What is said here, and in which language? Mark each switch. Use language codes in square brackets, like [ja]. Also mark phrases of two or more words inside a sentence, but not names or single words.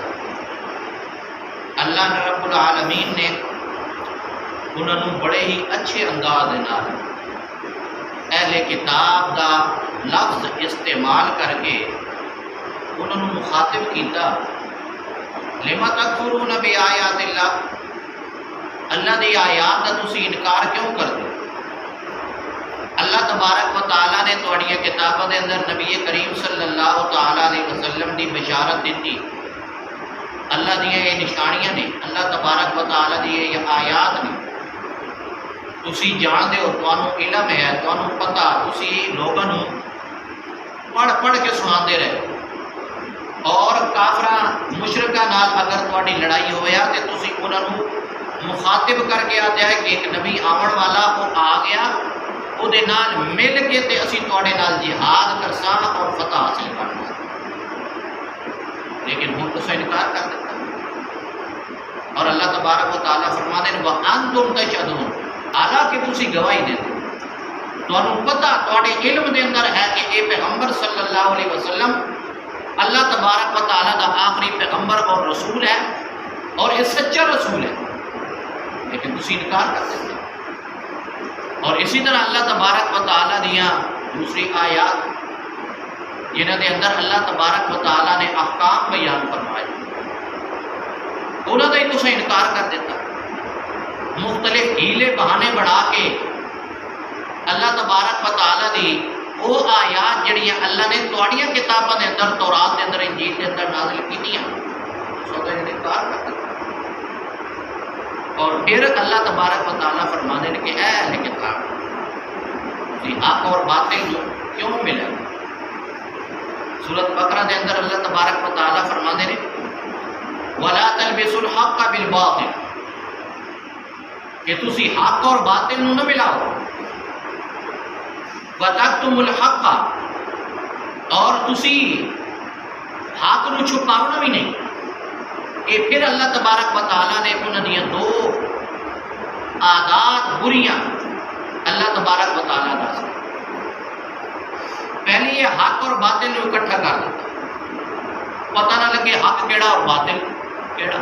[pa] اللہ نے رب العالمین نے انہوں نے بڑے ہی اچھے انداز دے نال اہل کتاب دا لفظ استعمال کر کے انہوں نے مخاطب کیتا، [ar] لما تکفرون بآیات اللہ، [pa] اللہ دی آیات دا تسی انکار کیوں کر دو؟ اللہ تبارک و تعالی نے تواڈی کتاباں دے اندر نبی کریم [ar] صلی اللہ تعالی علیہ وسلم [pa] دی بشارت دیتی، اللہ دی یہ نشانیاں نے، اللہ تبارک و تعالی دی یہ آیات نے، تسی جان دے ہو، تانوں علم ہے، تانوں پتہ، تسی لوگاں نوں پڑھ پڑھ کے سناندے رہے، اور کافراں مشرکاں نال اگر تواڈی لڑائی ہویا تے تسی انہاں نوں مخاطب کر کے آتے ہیں کہ ایک نبی آون والا وہ آ گیا، او دے نال مل کے تے اسی تواڈے نال جہاد کرساں اور فتح حاصل کرنا، لیکن ہن تساں انکار کر دیتا۔ اور اللہ تبارک و تعالیٰ فرماتے ہیں [ar] وَأَنْتُمْ تَشْهَدُونَ، [pa] حالانکہ تسی گواہی دے دو، تانوں پتہ تواڈے علم دے اندر ہے کہ اے پیغمبر [ar] صلی اللہ علیہ وسلم [pa] اللہ تبارک و تعالیٰ دا آخری پیغمبر اور رسول ہے، اور یہ سچا رسول ہے، لیکن تسی انکار کر دیتے۔ اور اسی طرح اللہ تبارک و تعالیٰ دیاں دوسری آیات جنہاں دے اندر اللہ تبارک و تعالیٰ نے احکام بیان فرمائے، انہاں دا ہی تسی انکار کر دیتا۔ مختلف ہیلے بہانے بڑھا کے اللہ تبارک و تعالیٰ دی وہ آیات جڑیاں اللہ نے تواڈیاں کتاباں دے اندر، تورات دے اندر، انجیل دے اندر نازل کیتیاں، سو دا انکار کر دیتا۔ اور پھر اللہ تبارک و تعالیٰ فرماتے ہیں کہ اے اہل کتاب تسی حق اور باطل کیوں ملے؟ سورۃ بقرہ دے اندر اللہ تبارک و تعالیٰ فرماتے ہیں [ar] وَلَا تَلْبِسُوا الْحَقَّ بِالْبَاطِلِ، [pa] کہ تسی حق اور باطل نو نہ ملاؤ، [ar] وَتَكْتُمُوا الْحَقَّ، [pa] اور تسی حق نو چھپاؤنا بھی نہیں۔ یہ پھر اللہ تبارک و تعالیٰ نے انہوں نے دو عادات بریاں اللہ تبارک و تعالیٰ دا سے، پہلی یہ حق اور باطل کو اکٹھا کر دیتا، پتہ نہ لگے حق کیڑا اور باطل کیڑا۔